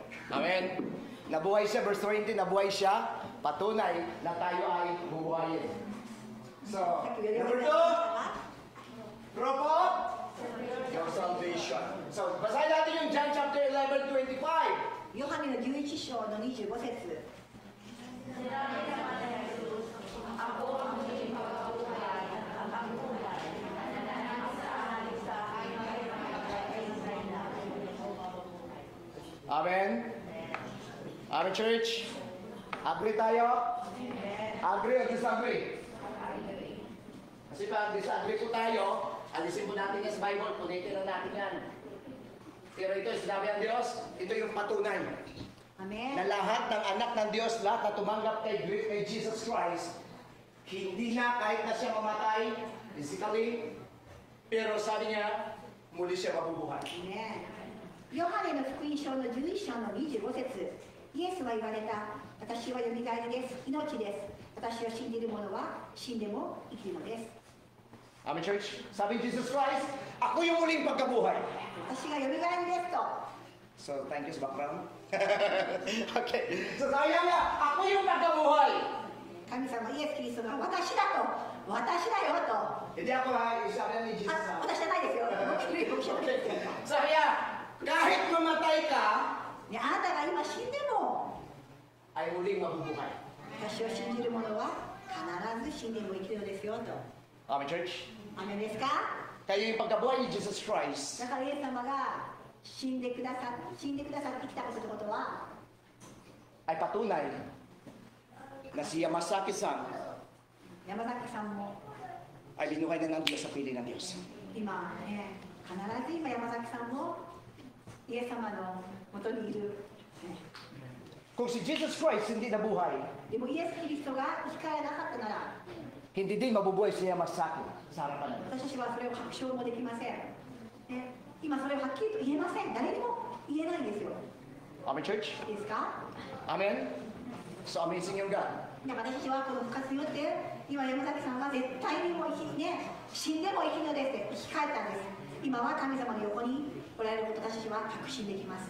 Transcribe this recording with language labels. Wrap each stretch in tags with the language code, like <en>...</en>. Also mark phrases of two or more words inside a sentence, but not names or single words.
<tl>Amen. Nabuhay siya, verse 20, nabuhay siya, patunay na tayo ay bubuhayin. So,</tl> <ja>さっき言わ</ja> <en>number</en> <ja>れ</ja> <en>2,</en> <ja>た</ja> <en>proof of your salvation.</en> <tl>So, basahin natin yung John chapter 11:25.</tl> <ja>ヨハネの11章の25節</ja> <tl>Amen? Amen, church? Agree tayo?</tl> <en>Agree or disagree?</en> <tl>Kasi pag disagree po tayo, alisin po natin yan sa Bible, punitin na natin yan. Pero ito, sinabi ng Diyos, ito yung patunay Amen na lahat ng anak ng Diyos, lahat na tumanggap kay Jesus Christ, hindi na kahit na siya mamatay physically, pero sabi niya, muli siya mabubuhay.</tl> <ja>Amen ヨハネの福音書の11章の25節イエスは言われた私はよみがえりです命です私を信じる者は死んでも生きるのです</ja> <tl>Amen, church? Sabi ni Jesus Christ, ako yung muling pagkabuhay.</tl> <ja>私がよみがえりですと</ja> <tl>So,</tl> <en>thank you</en> <tl>sa background. Okay. So, sabi niya, ako yung pagkabuhay.</tl> <ja>神様イエス・キリストが私だと私だよと</ja> <tl>Hindi ako ha, sabi ni Jesus あ ha.</tl> <ja>私じゃないですよ僕じゃないですよ</ja> <tl>Sabi niya, kahit mamatay ka,</tl> <ja>ねあなたが今死んでも</ja> <tl>ay muling mabubuhay.</tl> <ja>私を信じる者は必ず死んでも生きるのですよと</ja> <tl>Amen, church?</tl> <ja>アメンですか</ja> <tl>Kaya yung pagkabuhay ni Jesus Christ</tl> <ja>だからイエス様が死んでくださって生きたことは</ja> <tl>ay patunay na si Yamasaki-san</tl> <ja>山崎さんも</ja> <tl>ay binuhay na ng Diyos sa pili ng Diyos.</tl> <ja>今ね必ず今山崎さんもイエス様のもとにいる、ね</ja> <tl>Kung si Jesus Christ hindi nabuhay,</tl> <ja>でもイエス・キリストが生き返らなかったなら</ja> <tl>hindi din mabubuhay si Yamasaki sa harapan natin.</tl> <ja>私たちはそれを確証もできません、ね、今それをはっきりと言えません誰にも言えないんですよ</ja> <tl>Amen, church?</tl> <ja>いいですか</ja> <tl>Amen?</tl> <en>So amazing</en> <tl>yung God.</tl> <ja>で私たちはこの復活によって今山崎さんは絶対にも死んでも生きるのですって生き返ったんです今は神様の横におられること私たちは確信できます</ja>